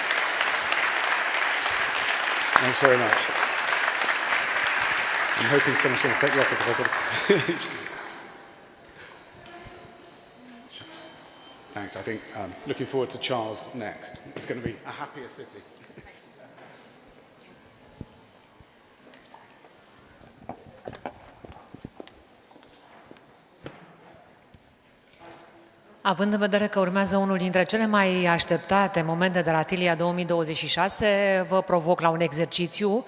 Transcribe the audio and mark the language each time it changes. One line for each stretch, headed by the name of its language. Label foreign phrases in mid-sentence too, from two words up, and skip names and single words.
English: Thanks very much. I'm hoping someone's going to take you off it. Thanks. I think looking forward to Charles next. It's going to be a happier city.
Romanian: Având în vedere că urmează unul dintre cele mai așteptate momente de la TILIA 2026, vă provoc la un exercițiu.